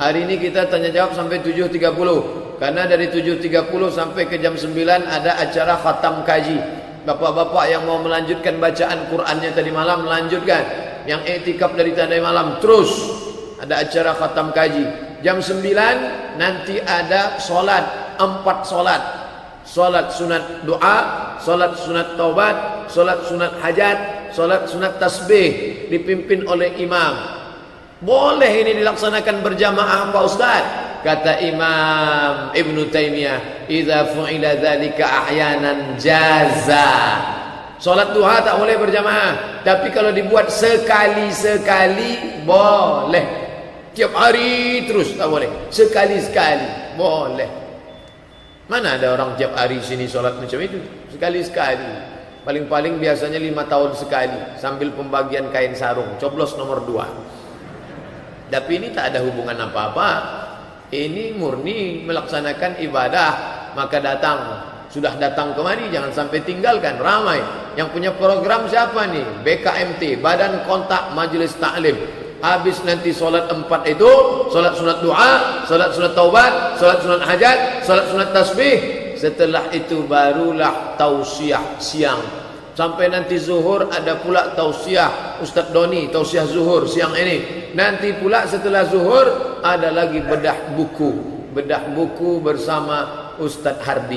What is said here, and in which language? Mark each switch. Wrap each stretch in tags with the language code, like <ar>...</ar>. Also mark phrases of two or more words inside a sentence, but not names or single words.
<id>Hari ini kita tanya jawab sampai 7.30. Karena dari 7.30 sampai ke jam 9 ada acara khatam kaji. Bapak-bapak yang mau melanjutkan bacaan Qur'annya tadi malam melanjutkan. Yang i'tikaf dari tadi malam terus ada acara khatam kaji. Jam 9 nanti ada solat, 4 solat. Solat sunat doa, solat sunat taubat, solat sunat hajat, solat sunat tasbih dipimpin oleh imam. Boleh ini dilaksanakan berjamaah Pak Ustaz? Kata Imam Ibn Taimiyah,</id> <ar>إذا فعل ذلك أحيانا جاز.</ar> <id>Salat duha tak boleh berjamaah, tapi kalau dibuat sekali-sekali boleh. Tiap hari terus tak boleh. Sekali-sekali boleh. Mana ada orang tiap hari sini salat macam itu? Sekali-sekali. Paling-paling biasanya 5 tahun sekali sambil pembagian kain sarung, coblos nomor 2. Tapi ini tak ada hubungan apa-apa. Ini murni melaksanakan ibadah. Maka datang, sudah datang kemari, jangan sampai tinggalkan. Ramai yang punya program siapa nih? BKMT, Badan Kontak Majelis Taklim. Habis nanti solat 4 itu, solat sunat doa, solat sunat taubat, solat sunat hajat, solat sunat tasbih. Setelah itu barulah tausiah siang. Sampai nanti zuhur ada pula tausiah Ustadz Doni, tausiah zuhur siang ini. Nanti pula setelah zuhur ada lagi bedah buku. Bedah buku bersama Ustadz Hardi.</id>